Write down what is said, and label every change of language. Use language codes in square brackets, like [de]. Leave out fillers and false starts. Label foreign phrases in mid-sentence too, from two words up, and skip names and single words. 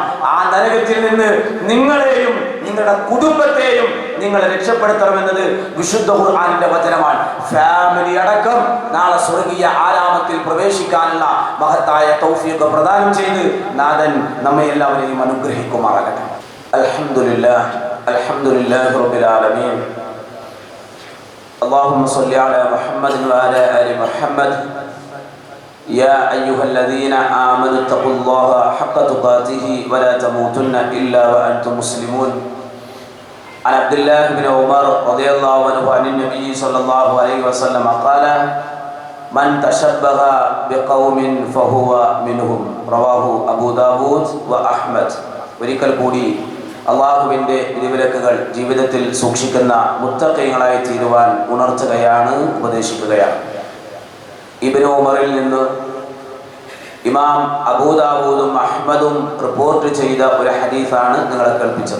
[ml] ആ നരകത്തിൽ നിന്ന് നിങ്ങളെയും നിങ്ങളുടെ കുടുംബത്തെയും നിങ്ങൾ രക്ഷപ്പെടുത്തണമെന്നത് വിശുദ്ധ ഖുർആനിന്റെ വചനമാണ്. ഫാമിലി അടക്കം നാളെ സ്വർഗീയ ആരാമത്തിൽ പ്രവേശിക്കാനുള്ള മഹത്തായ തൗഫീഖ് പ്രദാനം ചെയ്ത് നാഥൻ നമ്മെ എല്ലാവരെയും അനുഗ്രഹിക്കുമാറാകട്ടെ. [ar] الحمد لله الحمد لله رب العالمين. اللهم صل على محمد وعلى آل محمد. يا أيها الذين آمنوا اتقوا الله حق تقاته ولا تموتن إلا وأنتم مسلمون. عن عبد الله بن عمر رضي الله عنه عن النبي صلى الله عليه وسلم قال: من تشبه بقوم فهو منهم. رواه أبو داود وأحمد. [ml] ഒരിക്കൽ കൂടി അള്ളാഹുവിൻ്റെ വിധിവിലക്കുകൾ ജീവിതത്തിൽ സൂക്ഷിക്കുന്ന മുത്തഖീങ്ങളായി തീരുവാൻ ഉണർത്തുകയാണ്, ഉപദേശിക്കുകയാണ്. ഇബ്നു ഉമറിൽ നിന്ന് ഇമാം അബൂ ദാവൂദും അഹ്മദും റിപ്പോർട്ട് ചെയ്ത ഒരു ഹദീസാണ് നിങ്ങളെ കേൾപ്പിച്ചത്.